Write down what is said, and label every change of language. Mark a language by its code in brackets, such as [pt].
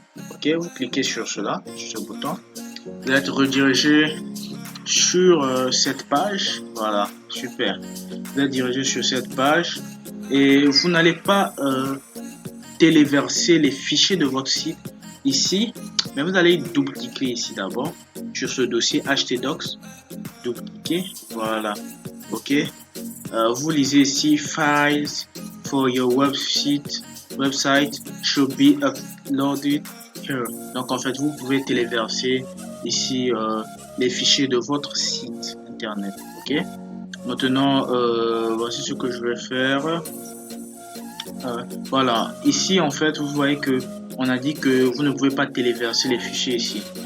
[fr] Ok, vous cliquez sur cela, sur ce bouton. Vous allez être redirigé sur cette page. Voilà, super. Vous êtes dirigé sur cette page et vous n'allez pas téléverser les fichiers de votre site ici, mais vous allez double-cliquer ici d'abord sur ce dossier htdocs. Double-cliquer, voilà. Ok. Vous lisez ici [en] Files for your website should be uploaded here. [fr] Donc en fait, vous pouvez téléverser ici les fichiers de votre site internet. Ok. Maintenant, voici ce que je vais faire. Voilà. Ici, en fait, vous voyez que on a dit que vous ne pouvez pas téléverser les fichiers ici.